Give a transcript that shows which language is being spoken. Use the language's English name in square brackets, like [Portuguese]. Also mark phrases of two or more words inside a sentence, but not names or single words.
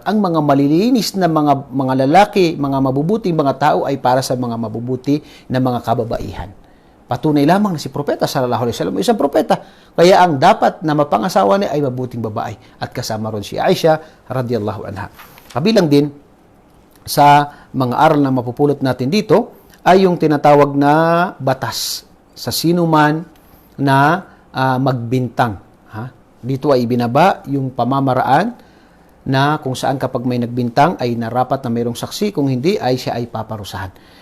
[Filipino] Ang mga malilinis na mga lalaki, mga mabubuting mga tao ay para sa mga mabubuti na mga kababaihan. Patunay lamang na si Propeta [Arabic] صلى الله عليه وسلم [Filipino] isang propeta. Kaya ang dapat na mapangasawa niya ay mabuting babae. At kasama ron si Aisha [Arabic] رضي الله عنها. [Filipino] Kabilang din sa mga aral na mapupulot natin dito ay yung tinatawag na batas sa sino man na magbintang. Dito ay ibinaba yung pamamaraan na kung saan kapag may nagbintang ay narapat na mayroong saksi, kung hindi ay siya ay paparusahan.